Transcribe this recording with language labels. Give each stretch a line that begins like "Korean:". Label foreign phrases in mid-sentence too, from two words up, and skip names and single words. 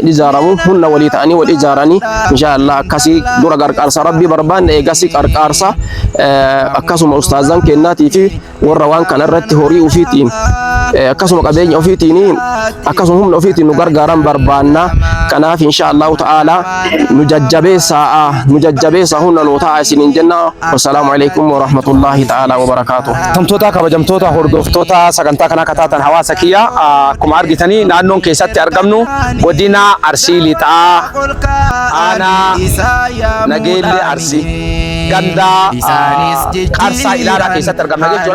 Oromo: ijaaramu hunna walii ta'anii wal ijaaranii inshaallah akkasii dura gargaarsa rabbii barbaanne eegasi gargaarsa akkasuma ustaazan kennaatii fi warra waan kana irratti horii ufiitiin akkasuma qabeenya ufiitiin akkasuma humna ufiitiin nu gargaaran barbaanna kanaaf
Arabic: إن شاء الله تعالى
Oromo: nu jajjabeessa hunna nu ta'a isinin jenna
Arabic: والسلام عليكم ورحمة الله تعالى وبركاته
Oromo: tamtoota kabajamtoota hordoftoota sagantaa kana kataatan hawaasa kiyya akkuma argitanii naannoon keessatti argamnu godina Arsii Lixaa aanaa Nageellee Arsii ganda Qarsaa Ilaalaa keessatti argamna jechuudha.